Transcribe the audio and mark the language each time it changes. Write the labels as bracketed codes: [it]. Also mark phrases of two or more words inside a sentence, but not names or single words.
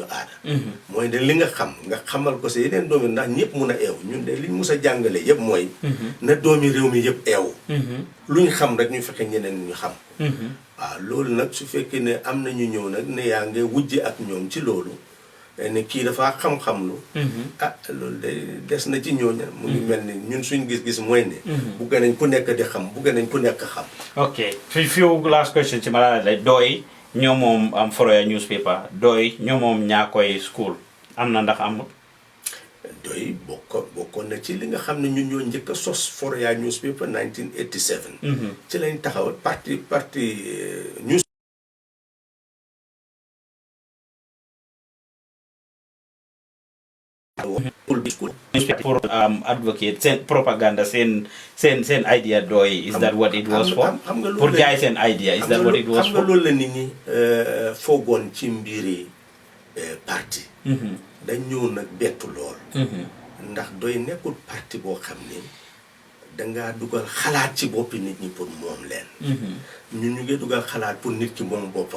[wo] aada mooy de li nga xam nga xamal ko sa yeneen doomi ndax ñëpp mun a eew ñun de liñ mus a jàngale yëpp mooy na doomi réew mi yëpp eew luñ xam rek ñu fexe ñeneen ñu xam loolu nag su fekkee ne am na ñu ñëw nag ne yaa ngi wujje ak ñoom ci loolu ne kii dafa xam-xam lu loolu de des na ci ñooña mu ngi mel ni ñun suñ gis-gis mooy ne bugg nañ ku nekk di xam bugg nañ ku nekk xam [en] ok few last question [wo] ci ma la dooy ñoo moom am Foroyaa newspaper dooy ñoo moom Ñaakoy school am na ndax amul doy bokkoon na ci li nga xam ne ñun ñoo njëkk a sos Foroyaa newspaper 1987 ci lañ taxawal parti news [en] pour advocate seen propaganda seen idea dooy is that what it was for pour [wo] jaay seen [en] idea is that what it was for [wo] xam nga loolu la nit ñi foogoon ci mbiri parti dañ ñëw nag bettu lool ndax doy nekkul parti boo xam ne dangaa dugal xalaat ci boppi nit ñi pour moom leen ñun ñu ngi dugal xalaat pour nit ki moom boppam